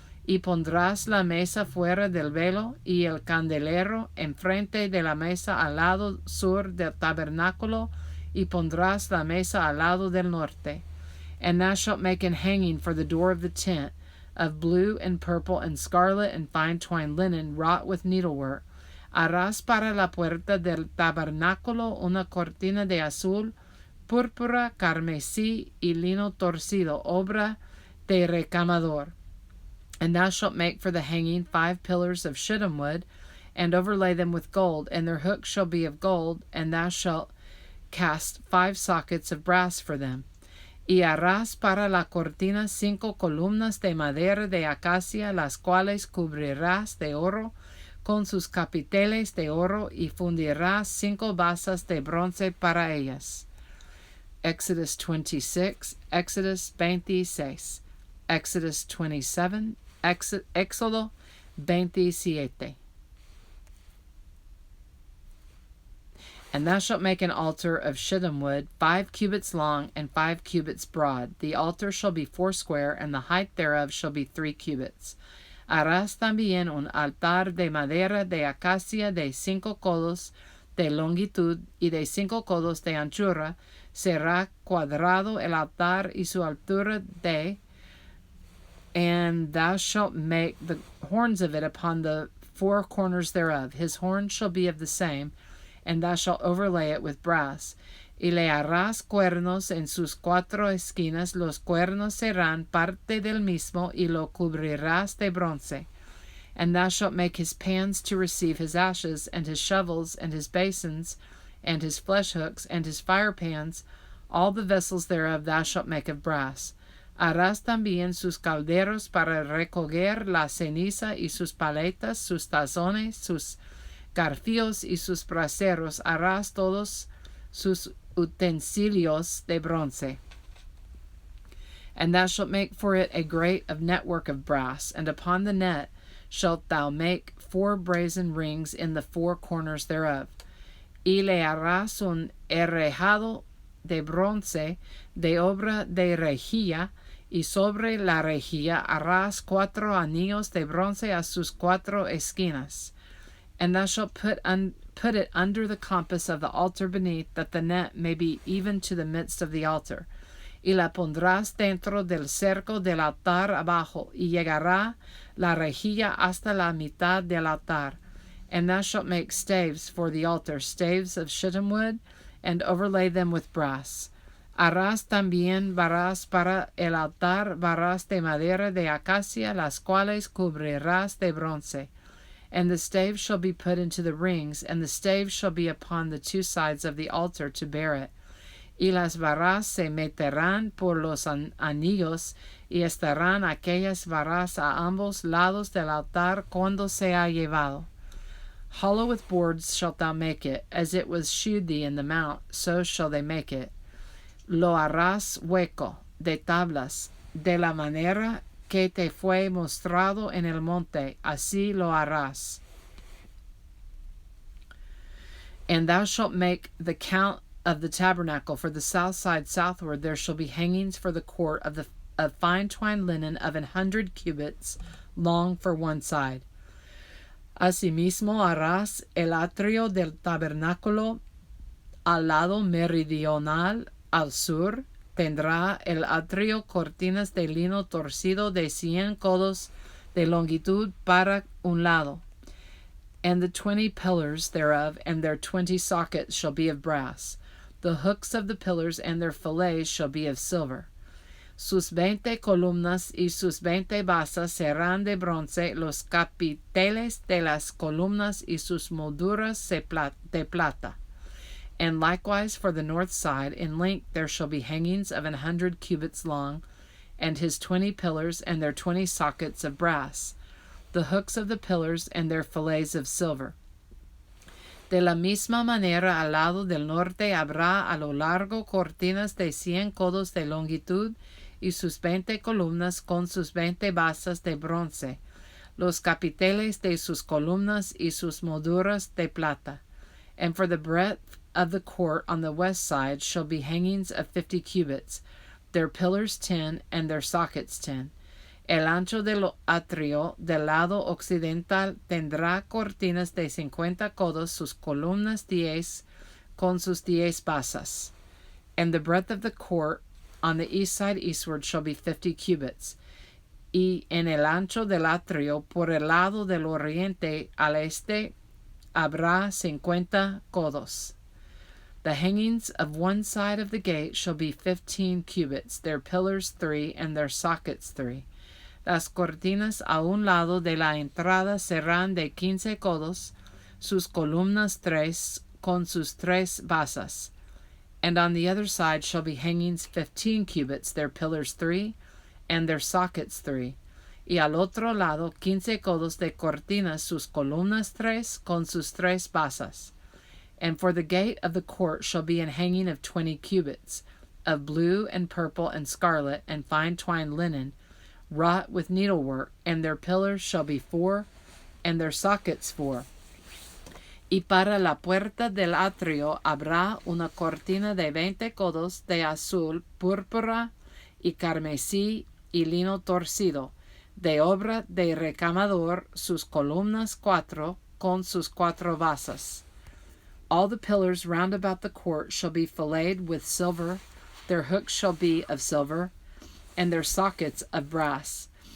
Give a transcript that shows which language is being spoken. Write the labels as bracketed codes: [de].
[es] Y pondrás la mesa fuera del velo, y el candelero enfrente de la mesa al lado sur del tabernáculo, y pondrás la mesa al lado del norte. [en] And thou shalt make an hanging for the door of the tent, of blue and purple and scarlet and fine twined linen wrought with needlework. [es] Harás para la puerta del tabernáculo una cortina de azul, púrpura, carmesí y lino torcido, obra de recamador. [en] And thou shalt make for the hanging 5 pillars of shittim wood, and overlay them with gold, and their hooks shall be of gold, and thou shalt cast 5 sockets of brass for them. [es] Y harás para la cortina 5 columnas de madera de acacia, las cuales cubrirás de oro con sus capiteles de oro, y fundirás 5 basas de bronce para ellas. [en] Exodus 26, Exodus 26, Exodus 27, [es] Éxodo 27. [en] And thou shalt make an altar of shittim wood, 5 cubits long and 5 cubits broad. The altar shall be 4 and the height thereof shall be 3 cubits. [es] Harás también un altar de madera de acacia de 5 codos de longitud y de 5 codos de anchura. Será cuadrado el altar y su altura de, [en] and thou shalt make the horns of it upon the 4 corners thereof. His horns shall be of the same, and thou shalt overlay it with brass. [es] Y le harás cuernos en sus 4 esquinas, los cuernos serán parte del mismo, y lo cubrirás de bronce. [en] And thou shalt make his pans to receive his ashes, and his shovels, and his basins, and his flesh hooks, and his fire pans. All the vessels thereof thou shalt make of brass. [es] Harás también sus calderos para recoger la ceniza, y sus paletas, sus tazones, sus garfios y sus braseros. Harás todos sus utensilios de bronce. [en] And thou shalt make for it a grate of network of brass, and upon the net shalt thou make 4 brazen rings in the 4 corners thereof. [es] Y le harás un herrejado de bronce de obra de rejilla, y sobre la rejilla harás 4 anillos de bronce a sus 4 esquinas. [en] And thou shalt put it under the compass of the altar beneath, that the net may be even to the midst of the altar. [es] Y la pondrás dentro del cerco del altar abajo, y llegará la rejilla hasta la mitad del altar. [en] And thou shalt make staves for the altar, staves of shittim wood, and overlay them with brass. [es] Harás también varas para el altar, varas de madera de acacia, las cuales cubrirás de bronce. [en] And the staves shall be put into the rings, and the staves shall be upon the 2 sides of the altar to bear it. [es] Y las varas se meterán por los anillos, y estarán aquellas varas a ambos lados del altar cuando sea llevado. [en] Hollow with boards shalt thou make it, as it was shewed thee in the mount, so shall they make it. [es] Lo harás hueco de tablas, de la manera que te fue mostrado en el monte, así lo harás. [en] And thou shalt make the count of the tabernacle. For the south side southward there shall be hangings for the court of fine twined linen of 100 cubits long for one side. [es] Asimismo harás el atrio del tabernáculo al lado meridional al sur, tendrá el atrio cortinas de lino torcido de 100 codos de longitud para un lado, [en] and the 20 pillars thereof, and their 20 sockets shall be of brass. The hooks of the pillars and their fillets shall be of silver. [es] Sus 20 columnas y sus 20 basas serán de bronce, los capiteles de las columnas y sus molduras de plata. [en] And likewise for the north side, in length there shall be hangings of 100 cubits long, and his 20 pillars and their 20 sockets of brass, the hooks of the pillars and their fillets of silver. [es] De la misma manera al lado del norte habrá a lo largo cortinas de 100 codos de longitud y sus 20 columnas con sus 20 basas de bronce, los capiteles de sus columnas y sus molduras de plata. [en] And for the breadth of the court on the west side shall be hangings of 50 cubits, their pillars 10, and their sockets 10. [es] El ancho del atrio del lado occidental tendrá cortinas de 50 codos, sus columnas 10, con sus 10 basas. [en] And the breadth of the court on the east side eastward shall be 50 cubits. [es] Y en el ancho del atrio por el lado del oriente al este habrá 50 codos. [en] The hangings of one side of the gate shall be 15 cubits, their pillars 3, and their sockets 3. [es] Las cortinas a un lado de la entrada serán de 15 codos, sus columnas 3, con sus 3 basas. [en] And on the other side shall be hangings 15 cubits, their pillars 3, and their sockets 3. [es] Y al otro lado 15 codos de cortinas, sus columnas 3, con sus 3 basas. [en] And for the gate of the court shall be an hanging of 20 cubits, of blue and purple and scarlet and fine twined linen, wrought with needlework, and their pillars shall be 4, and their sockets 4. [es] Y para la puerta del atrio habrá una cortina de 20 codos de azul, púrpura y carmesí y lino torcido, de obra de recamador, sus columnas 4, con sus 4 basas. [en] All the pillars round about the court shall be filleted with silver, their hooks shall be of silver, and their sockets of brass.